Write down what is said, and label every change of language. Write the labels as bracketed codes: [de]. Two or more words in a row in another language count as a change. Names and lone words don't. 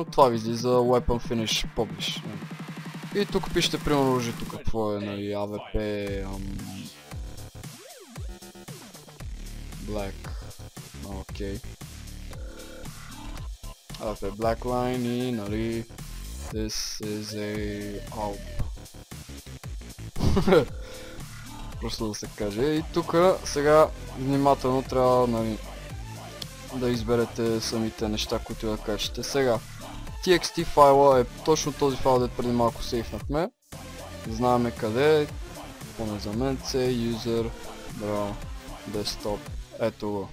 [bg] Това ви излиза [en] Weapon Finish Publish. [bg] И тук пишете примерно оръжието какво е, нали, AVP, Black, окей. AVP Blackline и, нали, [en] this is a AWP. [bg] Просто да се каже. И тук сега внимателно трябва, нали, да изберете самите неща, които да кажете. Сега, TXT файла е точно този файл, дето преди малко сейфнахме. Знаеме къде е. Поне за мен C, User, Draw, Desktop. Ето го.